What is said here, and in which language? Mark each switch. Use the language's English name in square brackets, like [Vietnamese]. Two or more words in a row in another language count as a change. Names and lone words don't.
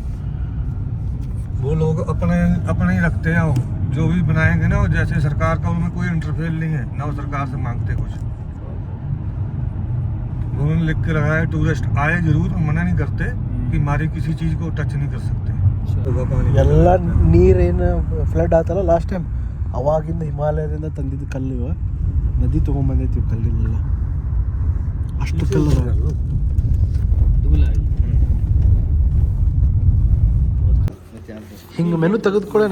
[Hindi] वो लोग अपने ही रखते हैं, जो भी बनाएंगे ना, जैसे सरकार का उनमें कोई इंटरफेयर नहीं है ना, वो सरकार से मांगते कुछ. उन्होंने लिख के लगाया टूरिस्ट आए जरूर, मना नहीं करते कि हमारी किसी चीज़ को टच नहीं कर सकते. [Kannada] ಎಲ್ಲ ನೀರೇನು ಫ್ಲಡ್ ಆತಲ್ಲ [English] last time, [Kannada] ಅವಾಗಿಂದ ಹಿಮಾಲಯದಿಂದ ತಂದಿದ್ದು ಕಲ್ಲು ಇವ ನದಿ ತೊಗೊಂಬಂದೈತಿ ಕಲ್ಲಿನೆಲ್ಲ. ಅಷ್ಟು ಕಲ್ಲು ಹಿಂಗೆ ಮೆನು ತೆಗೆದುಕೊಳ್ಳೋಣ.